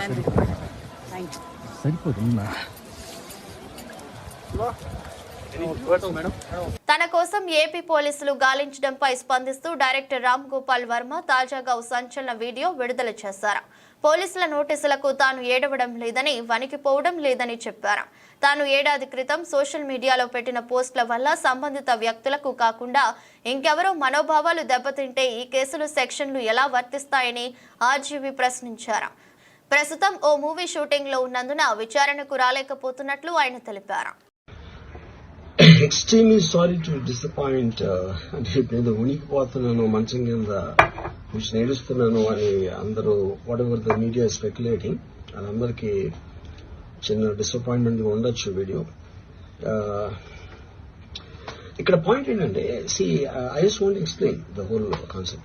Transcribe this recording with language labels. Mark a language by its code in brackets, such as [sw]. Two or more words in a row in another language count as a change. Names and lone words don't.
[ta] நன்றி தேங்க்யூ [te] సరిపోతుందా మేడం తన కోసం ఏపీ పోలీసులు గాలించడంపై స్పందిస్తూ డైరెక్టర్ రామ్ గోపాల్ వర్మ తాజాగా ఓ సంచలన వీడియో విడుదల చేశారు. పోలీసుల నోటీసులకు తాను ఏడవడం లేదని, వణికిపోవడం లేదని చెప్పారు. తాను ఏడాది క్రితం సోషల్ మీడియాలో పెట్టిన పోస్టుల వల్ల సంబంధిత వ్యక్తులకు కాకుండా ఇంకెవరో మనోభావాలు దెబ్బతింటే ఈ కేసులు సెక్షన్లు ఎలా వర్తిస్తాయని ఆర్జీవీ ప్రశ్నించారు. ప్రస్తుతం ఓ మూవీ షూటింగ్ లో ఉన్నందున విచారణకు రాలేకపోతున్నట్లు ఆయన తెలిపారు. [en] Extremely sorry to disappoint. [te] అంటే నేను ఉనికిపోతున్నాను మంచం కింద కూర్చొని ఏడుస్తున్నాను అని అందరూ [en] whatever the media speculating [te] వాళ్ళందరికీ చిన్న డిసప్పాయింట్మెంట్ ఉండొచ్చు వీడియో. ఇక్కడ పాయింట్ ఏంటంటే [en] I just want explain the whole concept.